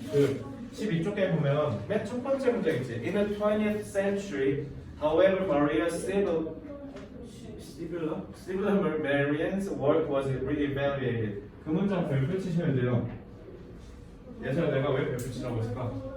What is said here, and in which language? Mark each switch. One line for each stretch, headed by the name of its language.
Korean: 그 12쪽에 보면 맨 첫 번째 문장 있지.
English: In the 20th century, however, Maria Sibylla-Marien's work was re-evaluated.
Korean: 그 문장 별표 치시면 돼요. 예전에 내가 왜 별표 치라고 했을까?